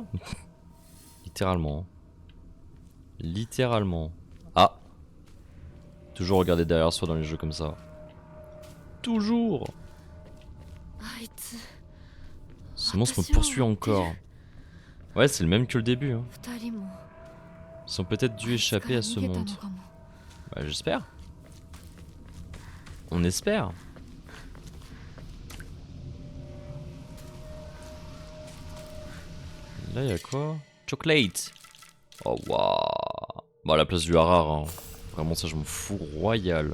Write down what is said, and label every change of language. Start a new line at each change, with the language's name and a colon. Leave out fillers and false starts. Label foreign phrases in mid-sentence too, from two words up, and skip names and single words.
French: Littéralement. Littéralement. Ah. Toujours regarder derrière soi dans les jeux comme ça. Toujours.
Japanese: あいつ
French: Ce monstre me poursuit encore. Ouais, c'est le même que le début. Hein.
Japanese: 二人も
French: Ils sont peut-être dû échapper à ce
Japanese: 逃げたの
French: monde.
Japanese: かも。
French: Bah j'espère. On espère. Là y'a quoi? Chocolate. Oh waouh. Bon à la place du harar hein. Vraiment ça je m'en fous royal.